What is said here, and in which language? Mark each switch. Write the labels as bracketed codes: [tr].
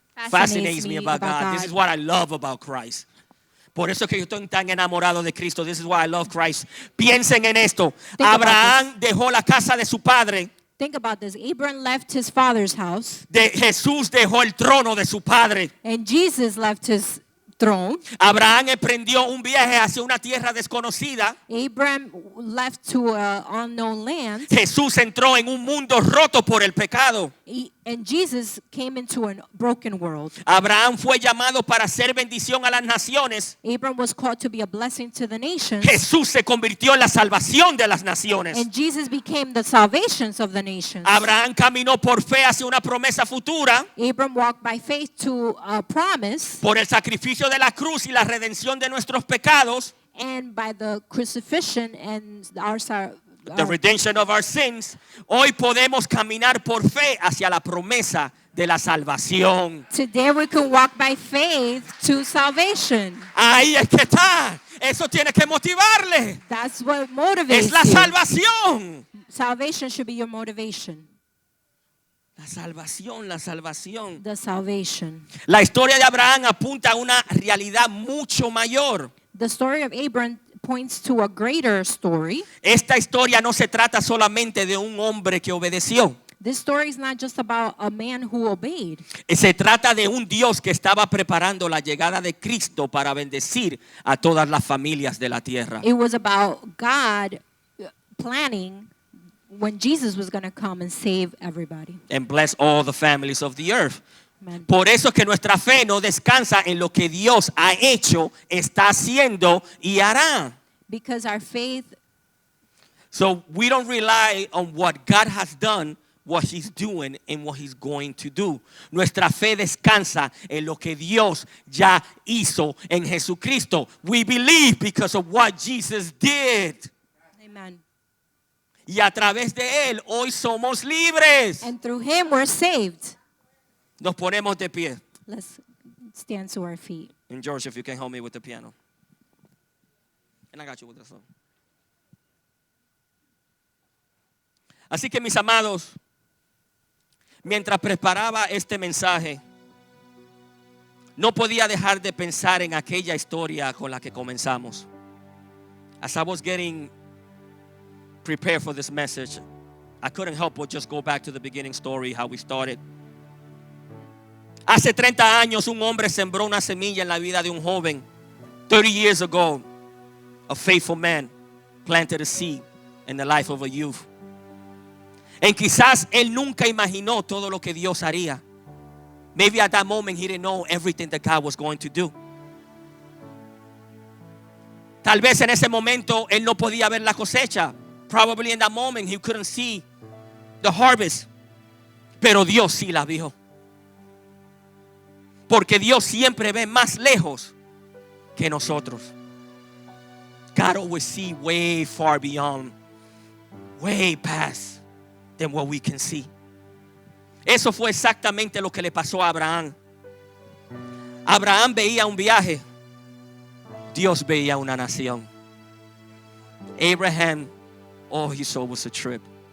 [en] Fascinates me about God. This is what I love about Christ. [es] Por eso es que yo estoy tan enamorado de Cristo. [en] This is why I love Christ. [es] Piensen en esto. [en] Think about [es] Abraham dejó la casa de su padre. [en] Think about this. Abraham left his father's house, [es] Jesús dejó el trono de su padre. [en] and Jesus left his throne. [es] Abraham emprendió un viaje hacia una tierra desconocida. [en] Abraham left to an unknown land, [es] Jesús entró en un mundo roto por el pecado. [en] and Jesus came into a broken world. [es] Abraham fue llamado para hacer bendición a las naciones. [en] Abraham was called to be a blessing to the nations, [es] Jesús se convirtió en la salvación de las naciones. [en] and Jesus became the salvations of the nations. [es] Abraham caminó por fe hacia una promesa futura [en] Abraham walked by faith to a promise, [es] por el sacrificio de la cruz y la redención de nuestros pecados, [en] and by the crucifixion and the redemption of our sins. [es] Hoy podemos caminar por fe hacia la promesa de la salvación. [en] today we can walk by faith to salvation. [es] Ahí es que está. Eso tiene que motivarle. [en] That's what motivates [es] Es la [en] you. [es] salvación. [en] Salvation should be your motivation. [es] La salvación, la salvación. [en] The salvation. [es] La historia de Abraham apunta a una realidad mucho mayor. [en] The story of Abraham points to a greater story. [es] Esta historia no se trata solamente de un hombre que obedeció. [en] This story is not just about a man who obeyed. [es] Se trata de un Dios que estaba preparando la llegada de Cristo para bendecir a todas las familias de la tierra. [en] It was about God planning when Jesus was going to come and save everybody. And bless all the families of the earth. Amen. [es] Por eso es que nuestra fe no descansa en lo que Dios ha hecho, está haciendo y hará. [en] Because our faith, So we don't rely on what God has done, what He's doing, and what He's going to do. [es] Nuestra fe descansa en lo que Dios ya hizo en Jesucristo. [en] We believe because of what Jesus did. amen. [es] Y a través de Él hoy somos libres. [en] And through him we're saved. [es] Nos ponemos de pie. [en] Let's stand to our feet. And George, if you can help me with the piano. And I got you with the song. [es] Así que mis amados, mientras preparaba este mensaje, no podía dejar de pensar en aquella historia con la que comenzamos. [en] As I was getting prepared for this message, I couldn't help but just go back to the beginning story, how we started. [es] Hace 30 años un hombre sembró una semilla en la vida de un joven. [en] 30 years ago, a faithful man planted a seed in the life of a youth. And [es] quizás él nunca imaginó todo lo que Dios haría. [en] Maybe at that moment he didn't know everything that God was going to do. [es] Tal vez en ese momento él no podía ver la cosecha. [en] Probably in that moment he couldn't see the harvest. [es] Pero Dios sí la vio. Porque Dios siempre ve más lejos que nosotros. [en] God always sees way far beyond way past than what we can see. [es] Eso fue exactamente lo que le pasó a Abraham. Abraham veía un viaje, Dios veía una nación. [en] Abraham, all he saw was a trip.